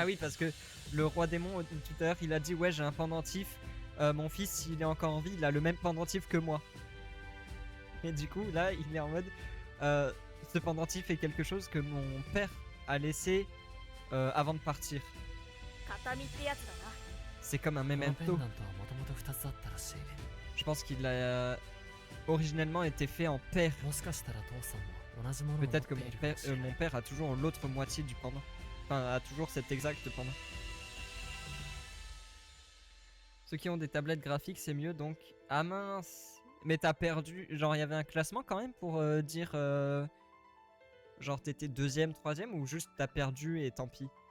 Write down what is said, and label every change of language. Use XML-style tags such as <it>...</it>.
<fr>Ah oui, parce que le roi démon, tout à l'heure, il a dit ouais, j'ai un pendentif. Mon fils, s'il est encore en vie, il a le même pendentif que moi. Et du coup, là, il est en mode ce pendentif est quelque chose que mon père a laissé avant de partir.</fr> <ja>形見ってやつだな</ja> <fr>C'est comme un</fr> <ja>このペンダ</ja> <fr>memento.</fr> <ja>ントはもともと2つあったらしい</ja> <fr>Je pense qu'il a originellement été fait en paire.</fr> <ja>もしかしたら父さんも同じものを持って</ja> <fr>Peut-être que</fr> <ja>いるかもしれない</ja> <fr>mon père a toujours l'autre moitié du pendant. Enfin, a toujours cet exact pendant. Ceux qui ont des tablettes graphiques, c'est mieux donc. Ah mince! Mais t'as perdu. Genre, il y avait un classement quand même pour dire. Genre, t'étais deuxième, troisième ou juste t'as perdu et tant pis?</fr>